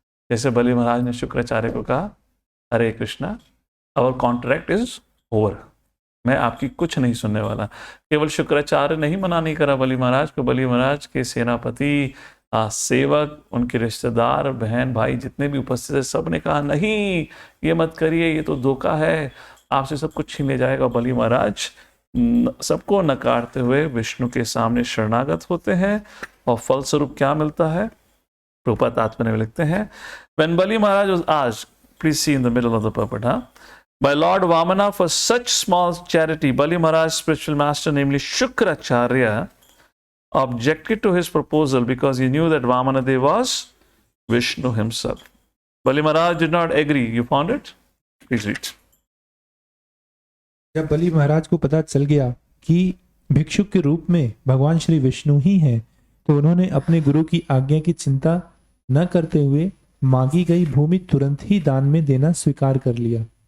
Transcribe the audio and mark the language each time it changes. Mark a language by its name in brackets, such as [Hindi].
[Hindi] जैसे बलि महाराज ने शुक्राचार्य को कहा, हरे Krishna, [English] our contract is over, [Hindi] मैं आपकी कुछ नहीं सुनने वाला। केवल शुक्राचार्य नहीं मना नहीं करा बलि महाराज को, बलि महाराज के सेनापति, सेवक, उनके रिश्तेदार, बहन भाई जितने भी उपस्थित है, सब ने कहा नहीं, ये मत करिए, ये तो धोखा है, आपसे सब कुछ छीन ले जाएगा। बलि महाराज सबको नकारते हुए विष्णु के सामने शरणागत होते हैं, और फलस्वरूप क्या मिलता है, रूपा तात्पर्य में लिखते हैं, [English] when Bali Maharaj was asked, please see in the middle of the purport, by Lord Vamana for such small charity, Bali Maharaj's spiritual master, namely Shukracharya, objected to his proposal because he knew that Vamanadev was Vishnu himself. Bali Maharaj did not agree. You found it? Please read. [Hindi] जब बलि महाराज को पता चल गया कि भिक्षुक के रूप में भगवान श्री विष्णु ही हैं, तो उन्होंने अपने गुरु की आज्ञा की चिंता न करते हुए मांगी गई भूमि तुरंत ही दान में देना स्वीकार कर लिया।